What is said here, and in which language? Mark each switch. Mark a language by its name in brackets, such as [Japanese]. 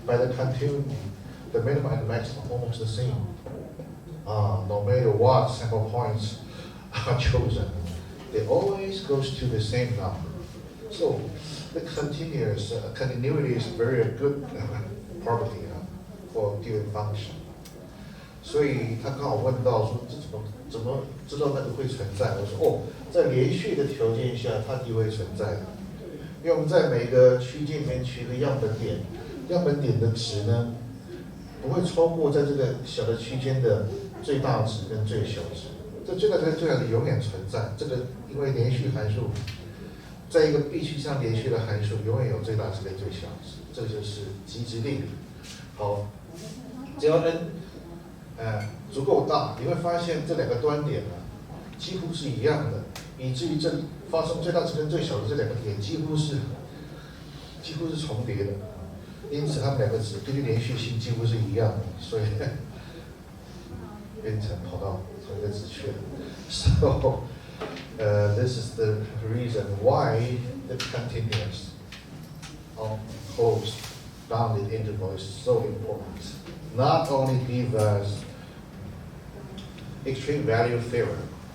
[English] By the continuity, the minimum and the maximum are almost the same. No matter what sample points are chosen, they always goes to the same number. So the continuity is very good property for given function. [Chinese] 所以他刚好问到说，这怎么知道那个会存在？我说哦，在连续的条件下，它一定会存在的。因为我们在每个区间里面取一个样本点，样本点的值呢，不会超过在这个小的区间的最大值跟最小值。这最大值跟最小值永远存在。这个因为连续函数，在一个必须上连续的函数，永远有最大值跟最小值，这就是极值定理。好，只要 n 足够大，你会发现这两个端点呢，几乎是一样的，以至于这发生最大值跟最小的这两个点几乎是重叠的，因此它们两个值根据连续性几乎是一样的，所以变成跑到同一个值去了。 [English] So, this is the reason why the continuous of closed bounded interval is so important. Not only give us extreme value theorem,